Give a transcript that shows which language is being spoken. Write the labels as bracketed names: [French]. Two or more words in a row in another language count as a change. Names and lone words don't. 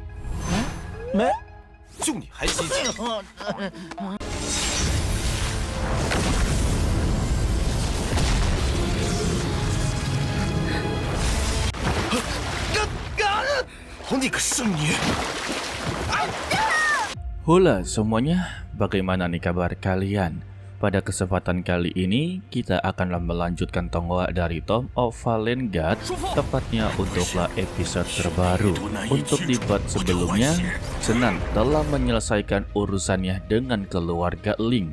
[Chinese] 没，就你还积极？你个圣女 [Indonesian] Halo semuanya, bagaimana nih kabar kalian? Pada kesempatan kali ini, kita akan melanjutkan tonggak dari Tomb of Fallen God, tepatnya untuklah episode terbaru. Untuk di part sebelumnya, Zenan telah menyelesaikan urusannya dengan keluarga Link.